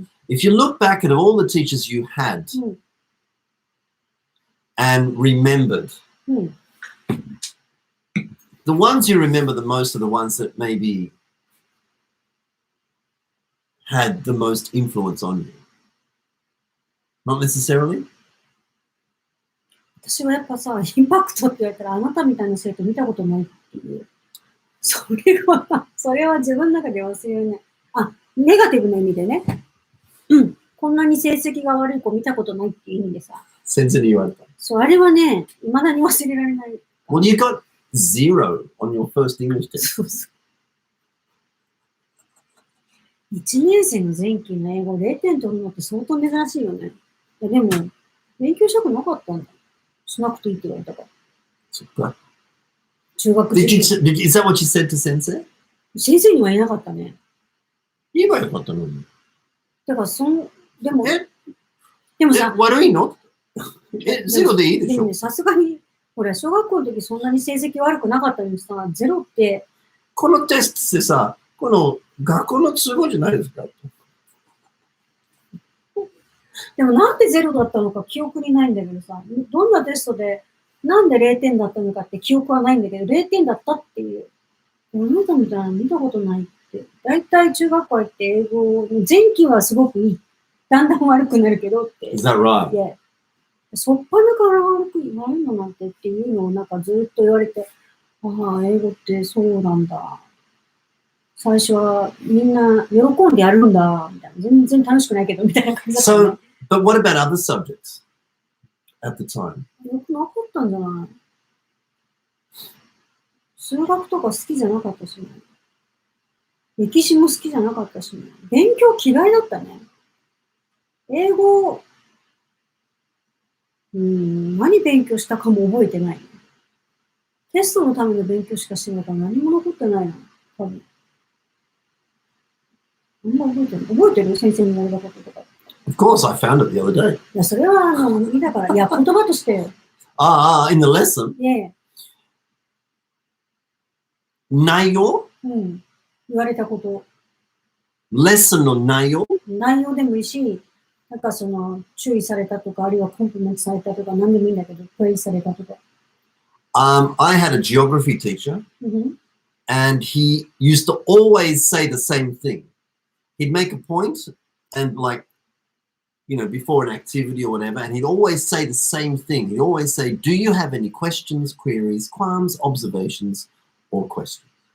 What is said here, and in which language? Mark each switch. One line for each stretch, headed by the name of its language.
English: If you look back at all the teachers you had and remembered, the ones you remember the most are the ones that maybe had the most influence on you? Not necessarily?
Japanese: 私はやっぱさ、インパクトって言われたら、あなたみたいな生徒見たことないっていう。それは自分の中で忘れない。あ、ネガティブな意味でね。うん。こんなに成績が悪い子見たことないっていう意味でさ。先生に言われた。そう、あれはね、未だに忘れられない。
English: Well, you got 0 on your first English test.
Japanese: そうそう。 1年生の前期の英語0点取るのって相当珍しいよね。いやでも、勉強したくなかったんだ。しなくていいって言われたから。そっか。中学生。
English: Is that what you said to 先生？
Japanese: 先生には言えなかったね。言えばよかったのに。だからでもさ、悪いの？0でいいでしょ？でもね、さすがに、ほら、小学校の時そんなに成績悪くなかったのにさ、0って。このテストってさ、この学校の都合じゃないですか？でもなんで0だったのか記憶にないんだけどさ、どんなテストでなんで0点だったのかって記憶はないんだけど、0点だったっていう。あなたみたいなの見たことないって。だいたい中学校行って英語、前期はすごくいい。だんだん悪くなるけどって。
English: Is that right? Yeah.
Japanese: そっぱなから悪いのなんてっていうのをなんかずっと言われて、ああ、英語ってそうなんだ。最初はみんな喜んでやるんだ、みたいな。全然楽しくないけど、みたいな感じだった、ね。
English: So, but what about other subjects at the time?
Japanese: よくなかったんじゃない？数学とか好きじゃなかったしね。歴史も好きじゃなかったしね。勉強嫌いだったね。英語、何勉強したかも覚えてない。テストのための勉強しかしてないから何も残ってないの。多分。あんま覚えてる先生に言われたこととか。
English: Of course, I found it the other day.
Japanese: いや、それはいいだから。いや、言葉としてよ。
English: in the lesson? Yeah.
Japanese: 内容？言われたこと。レッスンの内容？内容でもいいし、なんか注意されたとか、あるいはコンプリメントされたとか、何でもいいんだけど、プレイされたとか。
English: I had a geography teacher, and he used to always say the same thing. He'd make a point, and before an activity or whatever, and he'd always say the same thing. He'd always say, do you have any questions, queries, qualms, observations, or questions?